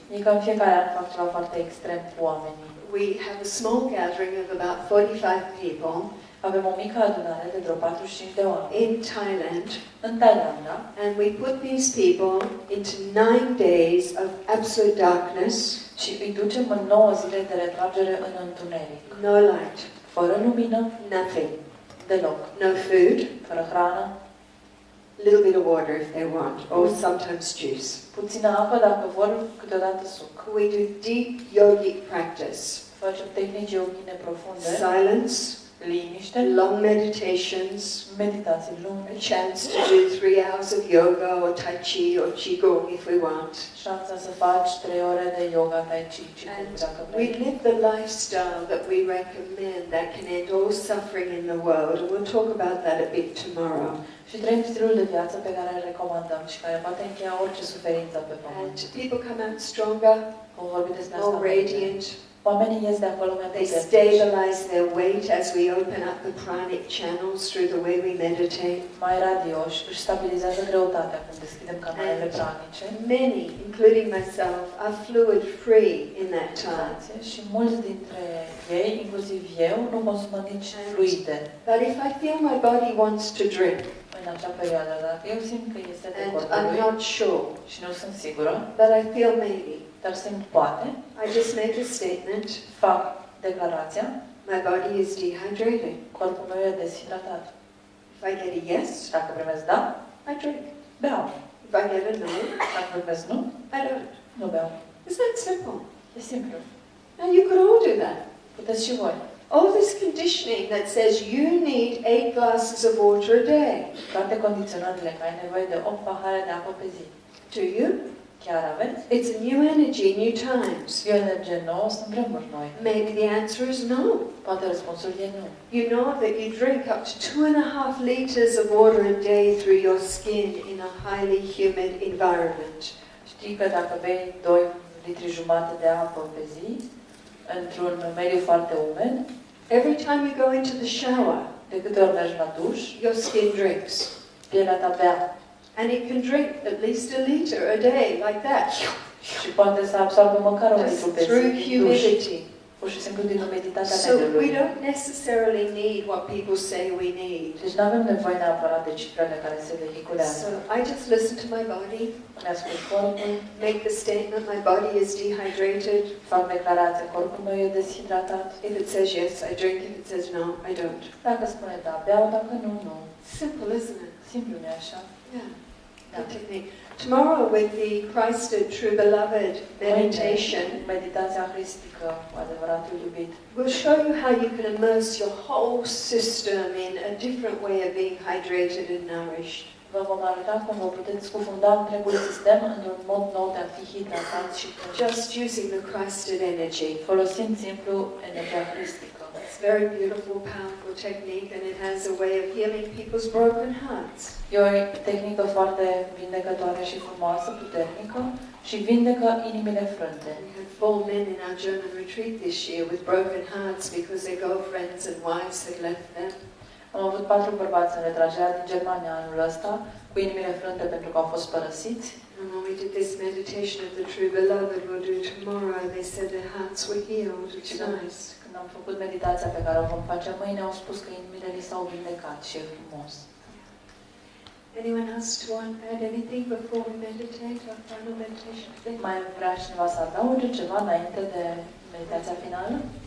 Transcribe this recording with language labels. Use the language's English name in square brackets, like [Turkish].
[Romanian] e că în fiecare an fac ceva foarte extrem cu oamenii. [English] We have a small gathering of about 45 people [Romanian] Avem o mică adunare de vreo 45 de oameni [English] in Thailand, [Romanian] în Thailanda [English] and we put these people into 9 days of absolute darkness, [Romanian] și îi ducem în 9 zile de retragere în întuneric. [English] no light, [Romanian] Fără lumină, [English] nothing, [Romanian] deloc. [English] no food, [Romanian] Fără hrană, [English] little bit of water if they want, or sometimes juice. [Romanian] puțină apă dacă vor, câteodată suc. [English] We do deep yogic practice, [Romanian] Facem tehnici yogine profunde, [English] silence, [Romanian] liniște, [English] long meditations, [Romanian] meditații [English] a [Romanian] lungi, [English] chance to do 3 hours of yoga or tai chi or qigong if we want. [Romanian] șansa să faci 3 ore de yoga, tai chi, [English] And [Romanian] dacă [English] we [Romanian] vrei. [English] live the lifestyle that we recommend that can end all suffering in the world. And we'll talk about that a bit tomorrow. [Romanian] Și trăim stilul de viață pe care îl recomandăm și care poate încheia orice suferință pe [English] And [Romanian] pământ. [English] people come out stronger, [Romanian] Vom vorbi despre asta. [English] more radiant. [Romanian] Oamenii ies de acolo mai [English] They [Romanian] puternici. [English] stabilize their weight as we open up the pranic channels through the way we meditate. [Romanian] Mai radioși, își stabilizează greutatea când deschidem canalele pranice. [English] Many, including myself, are fluid free in that time. [Romanian] Și mulți dintre ei, inclusiv eu, nu consumă nici fluide [English] But if I feel my body wants to drink [Romanian] în acea perioadă. Dacă eu simt că este de [English] and I'm [Romanian] corpului [English] not sure, [Romanian] și nu sunt sigură, [English] but I feel maybe, [Romanian] dar simt poate, [English] I just make a statement, [Romanian] fac declarația, [English] my body is dehydrated. [Romanian] corpul meu e deshidratat. [English] If I get a yes, [Romanian] Dacă primesc da, [English] I drink. [Romanian] beau. [English] If I get a no, [Romanian] Dacă primesc nu, [English] I don't. [Romanian] nu beau. [English] It's that simple. [Romanian] E simplu. [English] And you could all do that. [Romanian] Puteți și voi. [English] All this conditioning that says you need 8 glasses of water a day. [Romanian] Toate condiționările că ai nevoie de 8 pahare de apă pe zi. [English] Do you? [Romanian] Chiar aveți? [English] It's a new energy, new times. [Romanian] E o energie nouă, sunt vremuri noi. [English] Maybe the answer is no. [Romanian] Poate răspunsul e nu. [English] You know that you drink up to 2.5 liters of water a day through your skin in a highly humid environment. [Romanian] Știi că dacă bei 2 litri jumate de apă pe zi, într-un mediu foarte umed, [English] Every time you go into the shower, [Romanian] de câte ori mergi la duș, [English] your skin drinks. [Romanian] pielea ta bea. [English] And it can drink at least a liter a day, like that. [Romanian] Și poate să absorbă măcar un [English] Just [Romanian] litru pe zi [English] through [Romanian] din duș. [English] humidity. [Romanian] Pur și simplu din umiditatea [English] So we [Romanian] mediului. [English] don't necessarily need what people say we need. [Romanian] Deci nu avem nevoie neapărat de cifrele care se vehiculează. [English] So I just listen to my body, [Romanian] Ne ascult corpul, [English] make the statement, my body is dehydrated. [Romanian] fac declarație, corpul meu e deshidratat. [English] If it says yes, I drink. If it says no, I don't. [Romanian] Dacă spune da, beau, dacă nu, nu. [English] Simple, isn't it? [Romanian] Simplu, nu așa? [English] Yeah. Good technique. Tomorrow with the Christed True Beloved meditation, [Romanian] Meditația hristică, cu adevăratul iubit. [English] we'll show you how you can immerse your whole system in a different way of being hydrated and nourished. [Romanian] Vă vom arăta cum vă puteți scufunda întregul sistem într-un mod nou de a fi hidratați și [English] Just using the Christed energy. [Romanian] folosind simplu energia hristică. [English] It's a very beautiful, powerful technique, and it has a way of healing people's broken hearts. [Romanian] E o tehnică foarte vindecătoare și frumoasă, puternică și vindecă inimile frânte. [English] We had 4 men in our German retreat this year with broken hearts because their girlfriends and wives had left them. [Romanian] Am avut 4 bărbați în retragerea din Germania anul ăsta, cu inimile frânte pentru că au fost părăsiți. [English] And when we did this meditation of the True Beloved, we'll do tomorrow, they said their hearts were healed. It's nice. [Romanian] Când am făcut meditația pe care o vom face mâine, au spus că inimile li s-au vindecat și e frumos. [English] Anyone else to add anything before we meditate, our final meditation? [Romanian] Mai vrea cineva să adauge ceva înainte de meditația finală?